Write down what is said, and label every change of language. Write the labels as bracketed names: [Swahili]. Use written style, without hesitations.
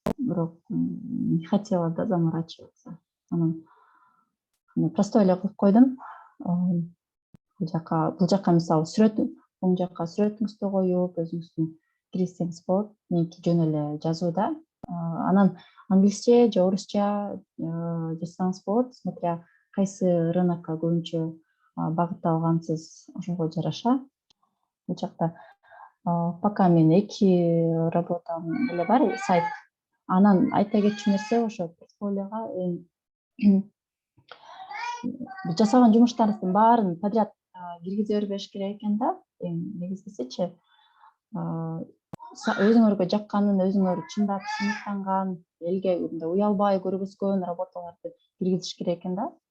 [Kyrgyz] Бирок [Russian] не хотела да заморачиваться. [Kyrgyz] Анан простой эле кылып койдум. Бул жака мисалы сүрөт, оң жака сүрөтүңүздү коюп, өзүңүздүн кирсеңиз болот. Меники жөн эле жазууда. Анан англисче же орусча жазсаңыз болот, [Russian] смотря [Kyrgyz] кайсы рынокко көбүнчө багытталгансыз, ошого жараша. Бул жакта [Russian] пока [Kyrgyz] мен 2 работам эле бар, сайт. Анан айта кетчү нерсе ошо портфолиого жасаган жумуштарыңыздын баарын [Russian] подряд [Kyrgyz] киргизе бербеш керек экен да. Эң негизгисичи өзүңөргө жакканын, өзүңөр чындап сыймыктанган, элге уялбай көргөзгөн работаларды киргизиш керек экен да.